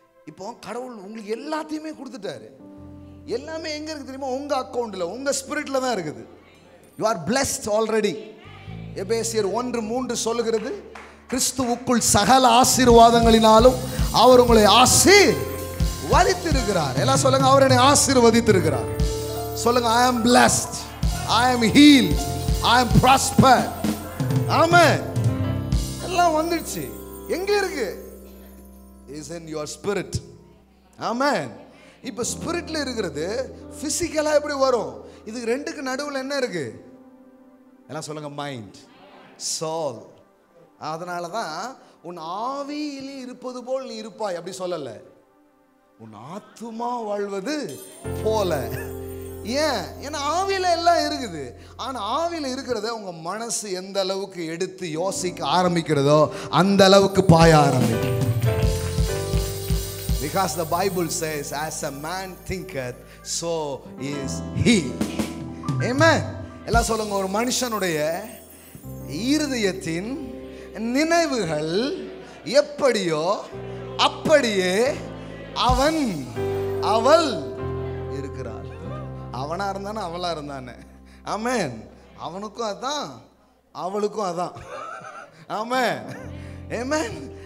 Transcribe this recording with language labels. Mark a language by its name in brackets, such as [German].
[Tamil] இப்போ கடவுள் உங்களுக்கு எல்லாத்தையுமே கொடுத்துட்டாரு. எல்லாமே எங்க இருக்கு தெரியுமா? உங்க அக்கௌண்ட்ல, உங்க ஸ்பிரிட்ல தான் இருக்குது. [English] You are blessed already. [Tamil] எபேசியர் 1:3 சொல்லுகிறது, கிறிஸ்துவுக்குள் சகல ஆசீர்வாதங்களினாலும் அவர் உங்களை ஆசீர்வதித்திருக்கிறார். எல்லாம் சொல்லுங்க, அவர் என்னை ஆசீர்வதித்திருக்கிறார். சொல்லுங்க, [English] I am blessed, I am healed, I am prospered. ஆமென். எல்லாம் [Tamil] எல்லாம் வந்துடுச்சு. எங்க இருக்கு? [English] Is in your spirit. [Tamil] ஆமென். இப்ப ஸ்பிரிட்ல இருக்கிறது பிசிக்கலா எப்படி வரும்? இதுக்கு ரெண்டுக்கு நடுவில் என்ன இருக்கு? எல்லாம் சொல்லுங்க, மைண்ட், சோல். அதனால தான் உன் ஆவியில் இருப்பது போல் நீ இருப்பாய் அப்படி சொல்லல, உன் ஆத்துமா வாழ்வது போல. ஏன்? ஏன்னா ஆவியில எல்லாம் இருக்குது. ஆனா ஆவியில இருக்கிறத உங்க மனசு எந்த அளவுக்கு எடுத்து யோசிக்க ஆரம்பிக்கிறதோ அந்த அளவுக்கு பாய ஆரம்பிக்கும். [English] Because the Bible says, as a man thinketh, so is he. Amen. [Tamil] எல்லாம் சொல்லுங்க, ஒரு மனுஷனுடைய இருதயத்தின் நினைவுகள் எப்படியோ அப்படியே அவன் அவள் இருக்கிறாள். அவனா இருந்தானே அவளா இருந்தானே. ஆமென். அவனுக்கும் அதான், அவளுக்கும் அதான். ஆமென். ஆமென்.